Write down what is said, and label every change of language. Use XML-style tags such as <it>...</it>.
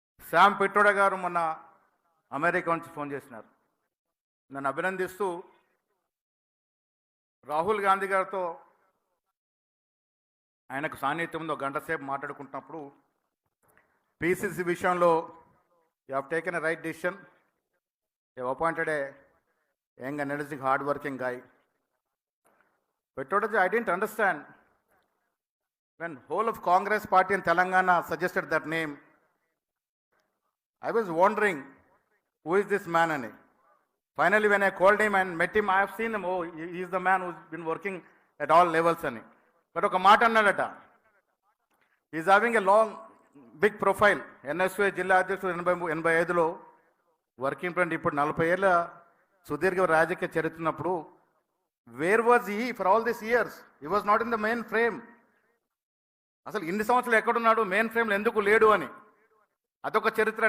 <te>Sam Pitroda గారు మొన్న America నుంచి ఫోన్ చేసినారు, నన్ను అభినందిస్తూ రాహుల్ గాంధీ గారితో ఆయనకు సాన్నిధ్యంలో గంట సేపు మాట్లాడుకుంటున్నప్పుడు పీసీసీ విషయంలో</te> <en>You have taken a right decision, you appointed a young energetic hard working guy. Petroda ji, I didn't understand when whole of Congress party in Telangana suggested that name. I was wondering who is this man ani. Finally when I called him and met him, I have seen him, oh he is the man who's been working at all levels ani. But</en> <te>oka మాట అన్నాడట,</te> <en>he is having a long big profile.</en> <te>NSY జిల్లా అధ్యక్షుడు 85లో working president, ఇప్పుడు 40 ఏళ్ళ సుదీర్ఘ రాజకీయ చరిత్రన్నప్పుడు</te> <en>Where was he for all this years? He was not in the main frame.</en> <te>అసలు ఇన్ని సంవత్సరాలు ఎక్కడున్నాడు, మెయిన్ ఫ్రేమ్లో ఎందుకు లేడు అని. అదొక చరిత్ర.</te>